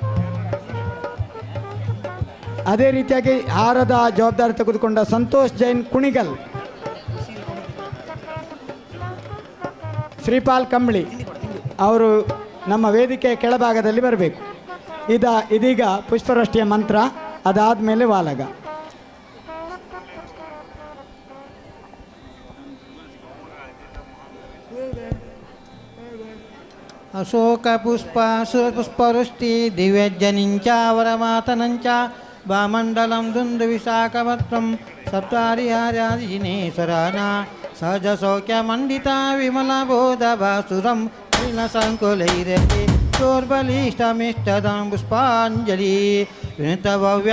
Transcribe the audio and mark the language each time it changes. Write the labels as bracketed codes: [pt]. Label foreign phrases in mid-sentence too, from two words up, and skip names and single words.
[kn] ಅದೇ ರೀತಿಯಾಗಿ ಹಾರದ ಜವಾಬ್ದಾರಿ ತೆಗೆದುಕೊಂಡ ಸಂತೋಷ್ ಜೈನ್ ಕುಣಿಗಲ್, ಶ್ರೀಪಾಲ್ ಕಂಬಳಿ ಅವರು ನಮ್ಮ ವೇದಿಕೆಯ ಕೆಳಭಾಗದಲ್ಲಿ ಬರಬೇಕು. ಇದೀಗ ಪುಷ್ಪವೃಷ್ಟಿಯ ಮಂತ್ರ, ಅದಾದಮೇಲೆ ವಾಲಗ. [sa] ಅಶೋಕ ಪುಷ್ಪ ಸುರಪುಷ್ಪವೃಷ್ಟಿ ದಿವ್ಯಜ್ಜನಿಂಚ ವರಮಾತನಂಚ ಬಾಮಂಡಲಂ ದುಂದು ವಿಶಾಖಪತ್ರಂ ಸಪ್ತಾರಿಹಾರ್ಯಾದಿಜಿನೇಶ್ವರಾನ ಸಹಜ ಸೌಖ್ಯ ಮಂಡಿತ ವಿಮಲ ಬೋಧ ಭಾಸುರಂ ಸಂಕುಲೈರತೆ ಚೋರ್ಬಲಿಷ್ಟಮಿಷ್ಟದಂ ಪುಷ್ಪಾಂಜಲಿ ವಿನುತ ಭವ್ಯ